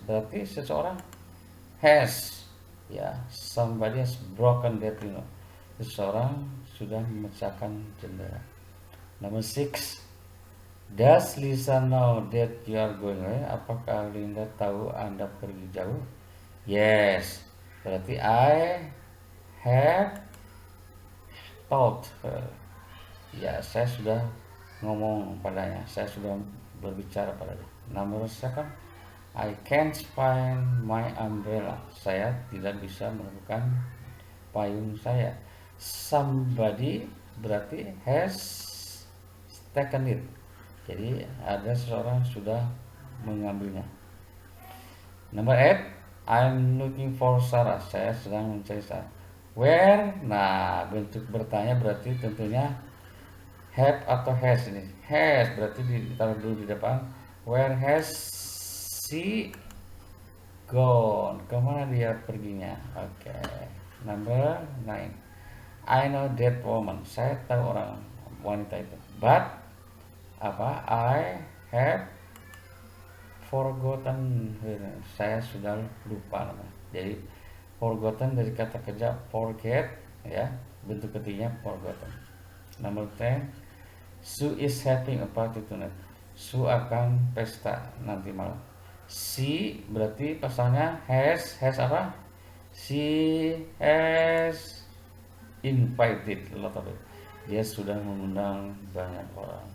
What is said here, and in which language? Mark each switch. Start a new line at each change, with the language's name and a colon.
Indonesian: Berarti seseorang
English: has ya, somebody has broken that you know.
Indonesian: Seseorang sudah memecahkan jendela.
English: Number 6, does Lisa know that you are going away?
Indonesian: Apakah Linda tahu Anda pergi jauh?
English: Yes.
Indonesian: Berarti
English: I have told her.
Indonesian: Ya, saya sudah ngomong padanya. Saya sudah berbicara padanya.
English: Number 7, I can't find my umbrella.
Indonesian: Saya tidak bisa menemukan payung saya.
English: Somebody
Indonesian: berarti
English: has taken it.
Indonesian: Jadi ada seseorang sudah mengambilnya.
English: Number 8, I'm looking for Sarah.
Indonesian: Saya sedang mencari Sarah.
English: Where?
Indonesian: Nah, bentuk bertanya berarti tentunya Have atau has ini? Has berarti ditaruh dulu di depan.
English: Where has she gone?
Indonesian: Kemana dia perginya?
English: Oke. Number 9. I know that woman.
Indonesian: Saya tahu orang wanita itu.
English: But
Indonesian: apa?
English: I have forgotten her.
Indonesian: Saya sudah lupa namanya. Jadi forgotten dari kata kerja forget, ya. Bentuk ketiganya forgotten. Number 10.
English: Sue is having a party tonight.
Indonesian: Sue akan pesta nanti malam. She berarti pasalnya has apa?
English: She has invited a lot of it.
Indonesian: Dia sudah mengundang banyak orang.